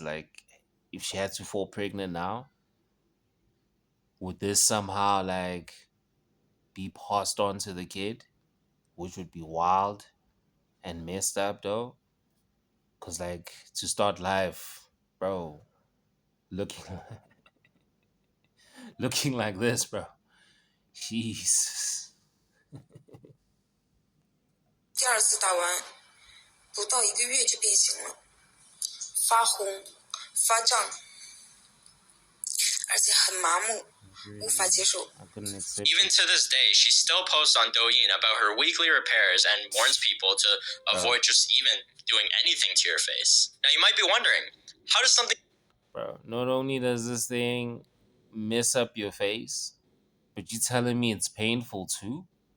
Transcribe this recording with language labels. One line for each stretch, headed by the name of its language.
English: Like, if she had to fall pregnant now, would this somehow like be passed on to the kid? Which would be wild and messed up though. Cause like to start life, bro, looking like this, bro. Jesus.
Chinese: 第二次打完，不到1个月就变形了，发红、发胀，而且很麻木，无法接受。
English: Even to this day, she still posts on Douyin about her weekly repairs and warns people to avoid just even doing anything to your face. Now you might be wondering, how does something... Bro, not only does this thing mess up your face, but you telling me it's painful too?